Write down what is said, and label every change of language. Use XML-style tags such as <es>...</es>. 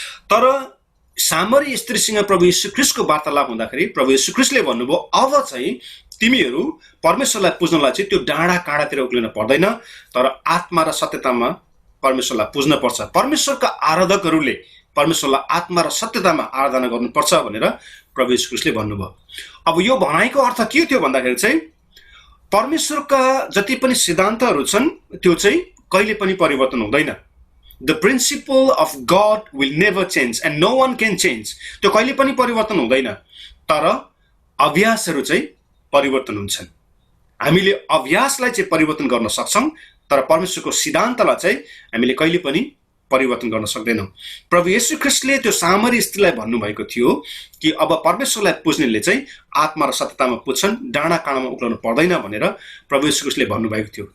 <ne>तर सामरी स्त्रीसँग प्रभु येशू ख्रीष्टको वार्तालाप हुँदाखेरि प्रभु येशू ख्रीष्टले भन्नुभयो अब चाहिँ तिमीहरू परमेश्वरलाई पुज्नलाई चाहिँ त्यो डाँडा काँडातिर उक्लिन पर्दैन, तर आत्मा र सत्यतामा परमेश्वरलाई पुज्न पर्छ। परमेश्वरका आराधकहरूले परमेश्वरलाई आत्मा र सत्यतामा आराधना गर्नुपर्छ भनेर प्रभु येशू ख्रीष्टले भन्नुभयो। अब यो भनाइको अर्थ के थियो भन्दाखेरि चाहिँ परमेश्वरका जति पनि सिद्धान्तहरू छन् त्यो चाहिँ कहिले पनि परिवर्तन हुँदैन।</ne> <en>The principle of God will never change and no one can change.</en> <ne>त्यो कहिले पनि परिवर्तन हुँदैन, तर अभ्यासहरू चाहिँ परिवर्तन हुन्छन्। हामीले अभ्यासलाई चाहिँ परिवर्तन गर्न सक्छौँ, तर परमेश्वरको सिद्धान्तलाई चाहिँ हामीले कहिले पनि परिवर्तन गर्न सक्दैनौँ। प्रभु येशू ख्रीष्टले त्यो सामरी स्त्रीलाई भन्नुभएको थियो कि अब परमेश्वरलाई पुज्नेले चाहिँ आत्मा र सत्यतामा पुज्छन्, डाँडा काँडामा उक्लन पर्दैन भनेर प्रभु येशू ख्रीष्टले भन्नुभएको थियो।</ne>